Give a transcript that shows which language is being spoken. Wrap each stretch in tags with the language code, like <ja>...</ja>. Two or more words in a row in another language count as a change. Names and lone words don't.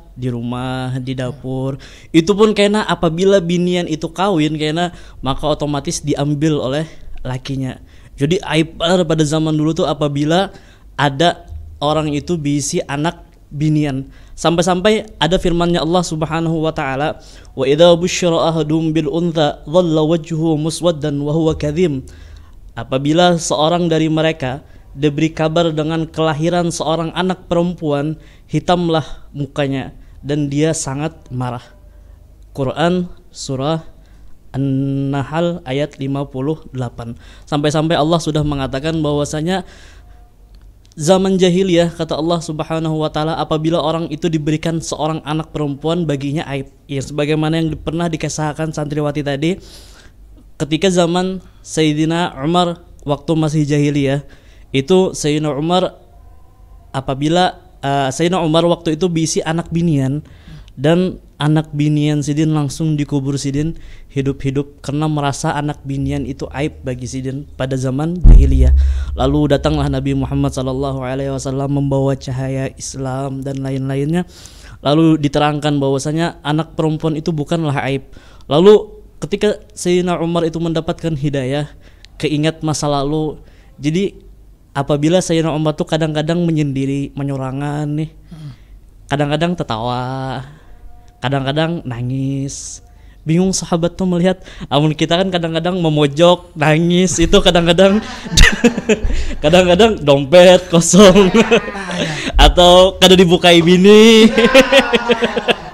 <id>Di rumah, di dapur. Itu pun kayaknya apabila binian itu kawin kayaknya maka otomatis diambil oleh lakinya. Jadi aib benar pada zaman dulu tuh apabila ada orang itu bisi anak binian. Sampai-sampai ada firman-Nya Allah</id> <ar>سبحانه وتعالى, "وإذا بشر أحدهم بالأنثى ظل وجهه مسودا وهو كظيم."</ar> <id>Apabila seorang dari mereka diberi kabar dengan kelahiran seorang anak perempuan, hitamlah mukanya dan dia sangat marah. Quran surah An-Nahl ayat 58. Sampai-sampai Allah sudah mengatakan bahwasanya zaman jahiliyah kata Allah</id> <ar>سبحانه وتعالى</ar> <id>apabila orang itu diberikan seorang anak perempuan baginya aib. Ya sebagaimana yang pernah dikisahkan santriwati tadi ketika zaman Sayyidina Umar waktu masih jahiliyah itu Sayyidina Umar apabila Sayyidina Umar waktu itu bisi anak binian dan anak binian sidin langsung dikubur sidin hidup-hidup karena merasa anak binian itu aib bagi sidin pada zaman jahiliyah. Lalu datanglah Nabi Muhammad SAW membawa cahaya Islam dan lain-lainnya. Lalu diterangkan bahwasanya anak perempuan itu bukanlah aib. Lalu ketika Sayyidina Umar itu mendapatkan hidayah, keingat masa lalu. Jadi apabila Sayyidina Umar tuh kadang-kadang menyendiri, menyorangan nih. Kadang-kadang tertawa, kadang-kadang nangis.</id> <bjn>Bingung sahabat tuh melihat, amun kita kan kadang-kadang memojok, nangis, itu kadang-kadang kadang-kadang dompet kosong atau kada dibukai bini.</bjn>